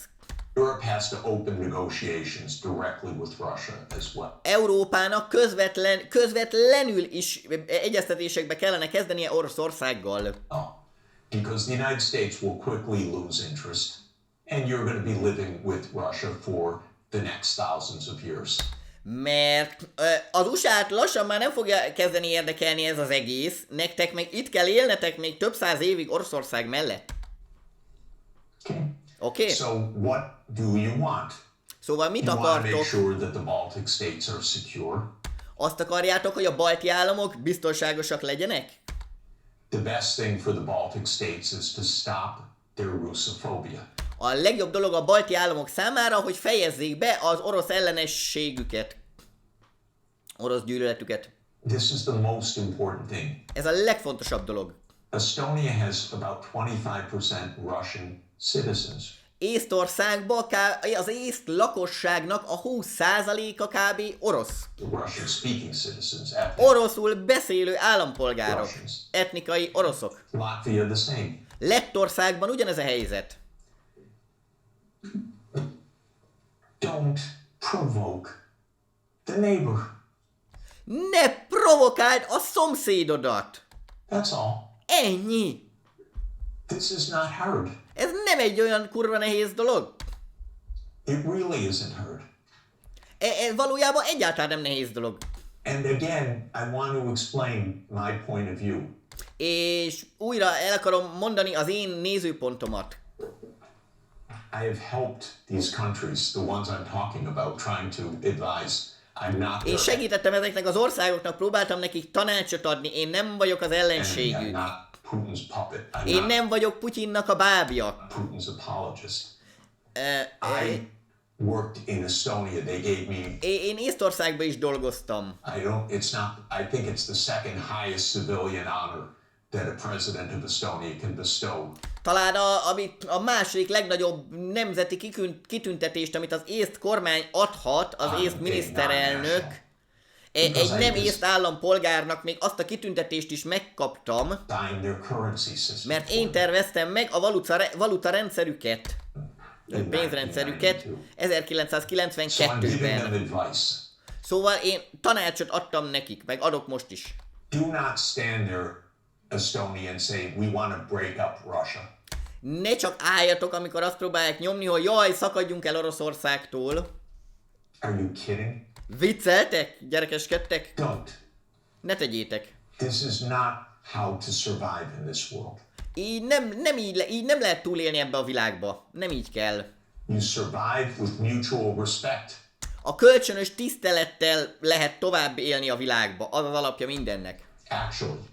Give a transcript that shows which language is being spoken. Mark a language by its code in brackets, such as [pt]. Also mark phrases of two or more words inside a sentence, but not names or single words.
[en] Europe has to open negotiations directly with Russia as well. [hu] Európának közvetlenül is egyeztetésekbe kellene kezdenie Oroszországgal. [en] Because the United States will quickly lose interest, and you're going to be living with Russia for the next thousands of years. [hu] Mert az USA-t lassan már nem fogja kezdeni érdekelni ez az egész, nektek meg itt kell élnetek még több száz évig Oroszország mellett. [en] Okay. [hu] Oké? [en] So what do you want? [hu] Szóval mit [en] You want to make [hu] akartok? [en] sure that the Baltic states are secure. [hu] Azt akarjátok, hogy a balti államok biztonságosak legyenek? [en] The best thing for the Baltic states is to stop their Russophobia. [hu] A legjobb dolog a balti államok számára, hogy fejezzék be az orosz ellenességüket. Orosz gyűlöletüket. [en] This is the most important thing. [hu] Ez a legfontosabb dolog. [en] Estonia has about 25% Russian citizens. [hu] Észtországban az észt lakosságnak a 20%-a kb. Orosz. [en] The Russian-speaking citizens. Ethnic. [hu] Oroszul beszélő állampolgárok. [en] Russians. [hu] Etnikai oroszok. [en] Latvia the same. [hu] Lettországban ugyanez a helyzet. [en] Don't provoke the neighbor. [hu] Ne provokáld a szomszédodat! [en] That's all. [hu] Ennyi! [en] This is not hard. [hu] Ez nem egy olyan kurva nehéz dolog. [en] It really isn't hard. [hu] Ez valójában egyáltalán nem nehéz dolog. [en] And again, I want to explain my point of view. [hu] És újra el akarom mondani az én nézőpontomat. [en] I have helped these countries, the ones I'm talking about, trying to advise. I'm not [hu] Én [en] their [hu] segítettem ezeknek az országoknak, próbáltam nekik tanácsot adni, én nem vagyok az [en] enemy. I'm [hu] ellenségük. [en] not Putin's puppet. I'm [hu] Én [en] not [hu] nem vagyok Putyinnak a bábja. [en] Putin's apologist. Ö, I worked in Estonia. They gave me. [hu] Én Észtországban is dolgoztam. [en] It's not. I think it's the second highest civilian honor that a president of Estonia can bestow. [hu] Talán a második legnagyobb nemzeti kitüntetést, amit az észt kormány adhat, az észt miniszterelnök, egy nem észt állampolgárnak még azt a kitüntetést is megkaptam, [en] Dying their currency system. [hu] mert én terveztem meg a valuta rendszerüket, a pénzrendszerüket [en] So I'm giving them [hu] 1992-ben. [en] advice. [hu] Szóval én tanácsot adtam nekik, meg adok most is. [en] Do not stand there, Estonia, and say we want to break up Russia. [hu] Ne csak álljatok, amikor azt próbálják nyomni, hogy jaj, szakadjunk el Oroszországtól. [en] Are you kidding? [hu] Vicceltek? Gyerekeskedtek? [en] Don't. [hu] Ne tegyétek. [en] This is not how to survive in this world. [hu] Így nem lehet túlélni ebbe a világba. Nem így kell. [en] You survive with mutual respect. [hu] A kölcsönös tisztelettel lehet tovább élni a világba. Az az alapja mindennek.